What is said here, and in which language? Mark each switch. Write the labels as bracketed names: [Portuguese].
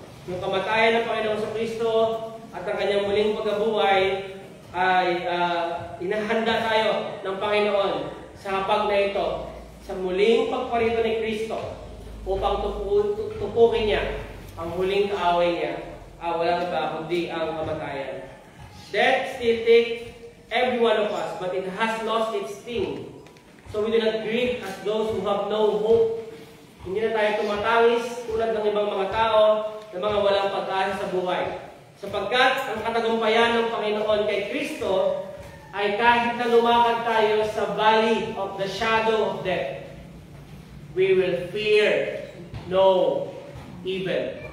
[Filipino] Yung kamatayan ng Panginoon sa Kristo at ang kanyang muling pagkabuhay ay inahanda tayo ng Panginoon sa hapag na ito, sa muling pagparito ni Kristo upang tupukin niya ang muling kaaway niya. Walang iba kundi ang kamatayan. [English] Death still takes every one of us, but it has lost its sting. So we do not grieve as those who have no hope. [Filipino] Hindi na tayo tumatangis tulad ng ibang mga tao na mga walang pag-asa sa buhay. Sapagkat ang katagumpayan ng Panginoon kay Kristo ay kahit na lumakad tayo sa [English] valley of the shadow of death, we will fear no evil.